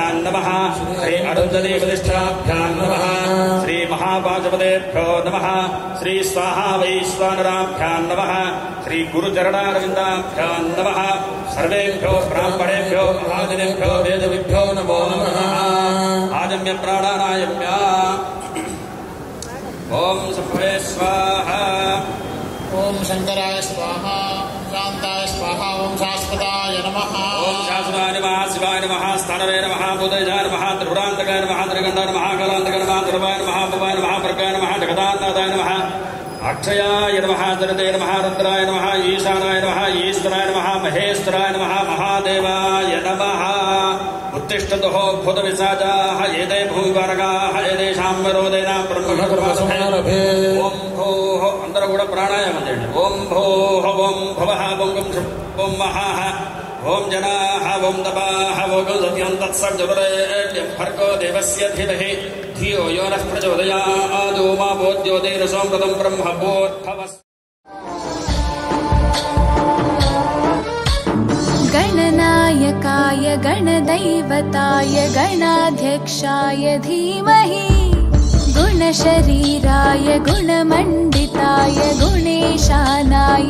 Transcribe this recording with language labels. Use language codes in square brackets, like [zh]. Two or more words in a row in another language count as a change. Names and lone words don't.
[sa] नमः श्री अरुन्धतीप्रतिष्ठाभ्यां नमः श्री महापाशपतेभ्यो नमः श्री स्वाहा वैश्वानराभ्यां नमः श्री गुरुचरणारविन्दाभ्यां नमः सर्वेभ्यो ब्राह्मणेभ्यो महाजनेभ्यो वेदविभ्यो नमो नमः आजम्य प्राणानायम्य ओम शंभवे स्वाहा ओम शंकराय स्वाहा शांताय स्वाहा ओम शाश्वताय नमः ओम शाश्वताय नमः शिवाय नमः स्थानवे नमः बुधजाय नमः त्रिपुरान्तकाय नमः त्रिगण्डाय नमः कालान्तकाय नमः ध्रुवाय नमः भवाय नमः प्रकाय नमः जगदान्नाथाय नमः అక్షయాయ నమః ధరతే నమః రుద్రాయ నమః ఈశానాయ నమః ఈశ్వరాయ నమః మహేశ్వరాయ నమః మహాదేవాయ నమః ఉత్తిష్టతో భూత విశాచాః ఏతే భూవివారకాః ఏతేషాం విరోధేన బ్రహ్మకర్మసుభే ఓం భూః [te] అందరూ కూడా ప్రాణాయామం చేయండి. [sa] ఓం భూః ఓం భవః ఓం గం ఓం మహాః ఓం జనాః ఓం తపాః ఓం సత్యం తత్సర్జవరేణ్యం భర్గో దేవస్య ధీమహి ధియో యో నః ప్రచోదయాద్ ఓమా భూజ్యోతిరసోమృతం బ్రహ్మ భూర్భవః. गणनायकाय गणदैवताय गणाध्यक्षाय धीमहि गुणशरीराय गुणमण्डिताय गुणेशानाय